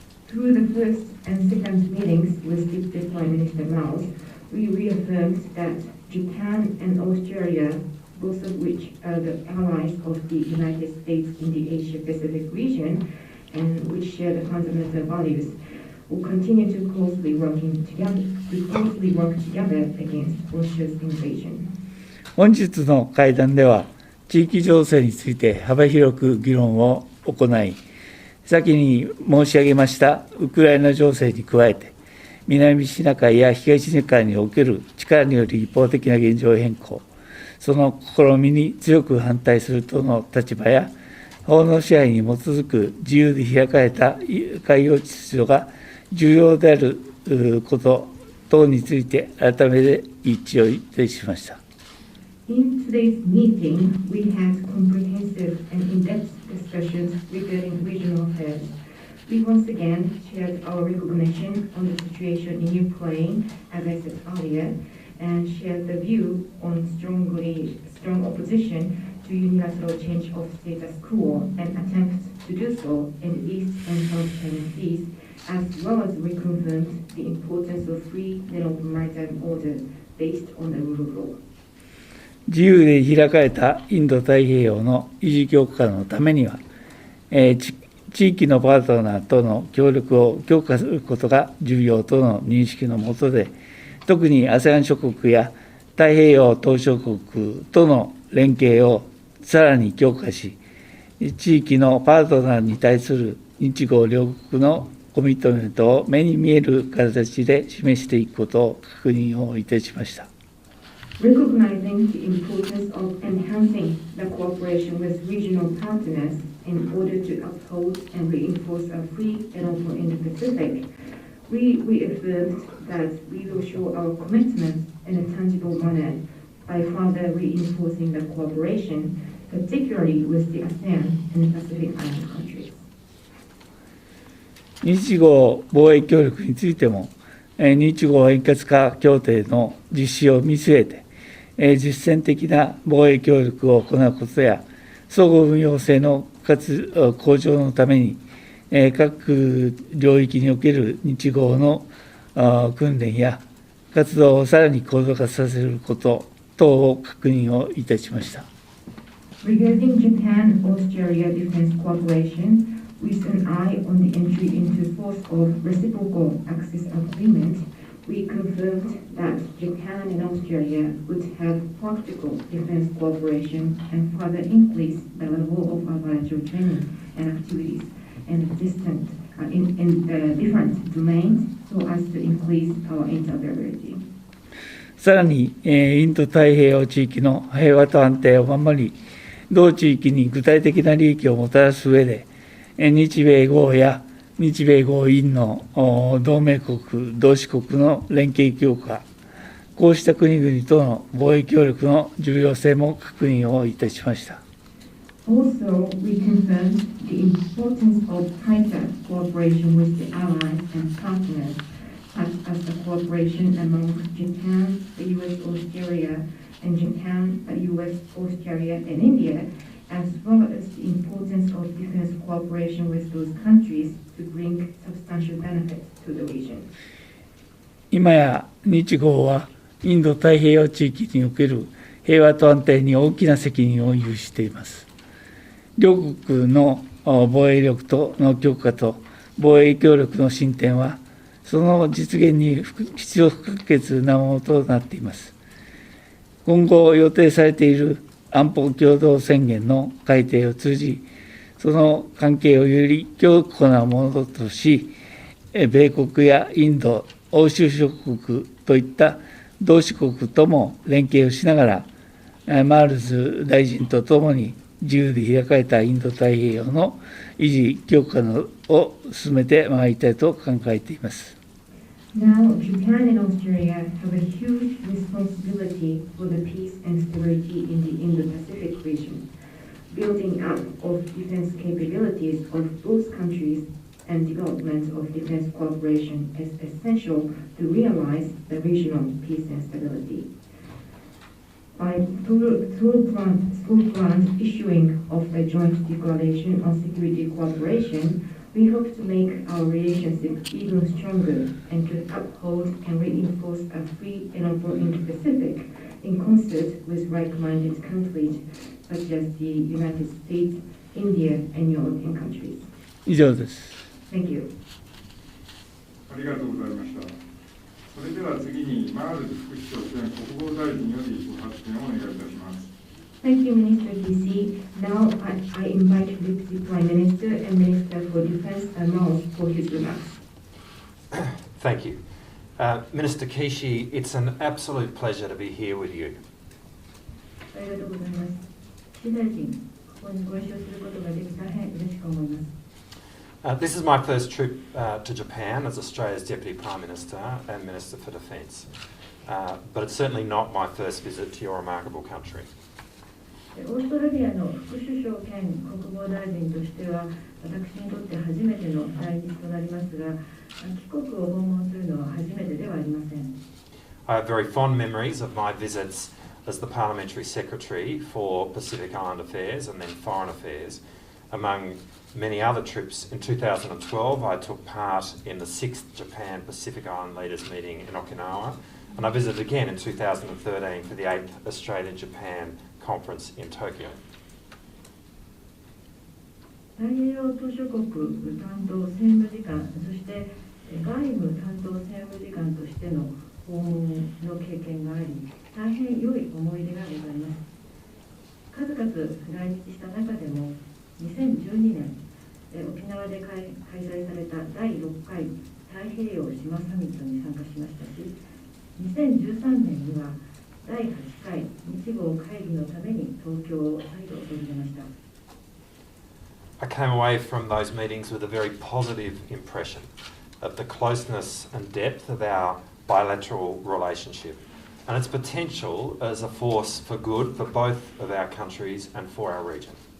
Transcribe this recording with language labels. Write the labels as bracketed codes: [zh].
[en] Through the first and second meetings with Deputy Prime Minister Miles, we reaffirmed that Japan and Australia, both of which are the allies of the United States in the Asia-Pacific region, and which share the fundamental values, will continue to closely work together against Russia's invasion. [ja] 本日の会談では、地域情勢について幅広く議論を行い、先に申し上げましたウクライナ情勢に加えて、南シナ海や東シナ海における力による一方的な現状変更、その試みに強く反対するとの立場や、法の支配に基づく自由で開かれた海洋秩序が重要であること等について改めて一致をいたしました。 [en] In today's meeting, we had comprehensive and in-depth discussions regarding regional affairs. We once again shared our recognition on the situation in Ukraine, as I said earlier, and shared the view on strong opposition to unilateral change of status quo and attempts to do so in the East and South China Seas, as well as reconfirmed the importance of free and open maritime order based on the rule of law. [ja] 自由で開かれたインド太平洋の維持強化のためには、地域のパートナーとの協力を強化することが重要との認識の下で、特に ASEAN 諸国や太平洋島しょ国との連携をさらに強化し、地域のパートナーに対する日豪両国のコミットメントを目に見える形で示していくことを確認をいたしました。 [en] Recognizing the importance of enhancing the cooperation with regional partners in order to uphold and reinforce a free and open Indo-Pacific, we reaffirmed that we will show our commitment in a tangible manner by further reinforcing the cooperation, particularly with the ASEAN and Pacific Island countries. [ja] 日豪貿易協力についても、日豪円滑化協定の実施を見据えて、実践的な貿易協力を行うことや、相互運用性の向上のために、各領域における日豪の訓練や活動をさらに高度化させること等を確認をいたしました。 [en] Regarding Japan-Australia defense cooperation, with an eye on the entry into force of reciprocal access agreement, we confirmed that Japan and Australia would have practical defense cooperation and further increase the level of our bilateral training and activities in different domains so as to increase our interoperability. [ja] さらに、インド太平洋地域の平和と安定を守り、同地域に具体的な利益をもたらす上で、日米豪や日米豪印の同盟国、同志国の連携強化、こうした国々との貿易協力の重要性も確認をいたしました。 [en] Also, we confirmed the importance of tighter cooperation with the allies and partners, such as the cooperation among Japan, the US, Australia, and Japan, the US, Australia, and India, as well as the importance of defense cooperation with those countries to bring substantial benefits to the region. [ja] 今や日豪はインド太平洋地域における平和と安定に大きな責任を有しています。両国の防衛力との強化と防衛協力の進展は、その実現に必要不可欠なものとなっています。今後予定されている安保共同宣言の改定を通じ、その関係をより強固なものとし、米国やインド、欧州諸国といった同志国とも連携をしながら、マールズ大臣とともに自由で開かれたインド太平洋の維持強化を進めてまいりたいと考えています。 [en] Now, Japan and Australia have a huge responsibility for the peace and stability in the Indo-Pacific region. Building up of defense capabilities of both countries and development of defense cooperation is essential to realize the regional peace and stability. By through planned issuing of a joint declaration on security cooperation, we hope to make our relationship even stronger and to uphold and reinforce a free and open Indo-Pacific in concert with like-minded countries such as the United States, India, and European countries. [ja] 以上です。 [en] Thank you. [ja] ありがとうございました。それでは次にマールズ副首相兼国防大臣よりご発言をお願いいたします。 [en] Thank you, Minister DC. Now I invite Deputy Prime Minister and Minister for Defense Miles for his remarks. Thank you. Minister Kishi, it's an absolute pleasure to be here with you. [ja] ありがとうございます。岸大臣、ここにご一緒することができ大変嬉しく思います。 [en] This is my first trip to Japan as Australia's Deputy Prime Minister and Minister for Defence, but it's certainly not my first visit to your remarkable country. [ja] オーストラリアの副首相兼国防大臣としては、私にとって初めての来日となりますが、帰国を訪問するのは初めてではありません。 [en] I have very fond memories of my visits as the Parliamentary Secretary for Pacific Island Affairs and then Foreign Affairs. Among many other trips, in 2012 I took part in the 6th Japan Pacific Island Leaders Meeting in Okinawa, and I visited again in 2013 for the 8th Australia-Japan Conference in Tokyo. [ja] 太平洋島しょ国担当政務次官、そして外務担当政務次官としての訪問の経験があり、大変良い思い出がございます。数々来日した中でも、2012年、沖縄で開催された第6回太平洋島サミットに参加しましたし、2013年には第8回日豪会議のために東京を再度訪れました。 [en] I came away from those meetings with a very positive impression of the closeness and depth of our bilateral relationship and its potential as a force for good for both of our countries and for our region.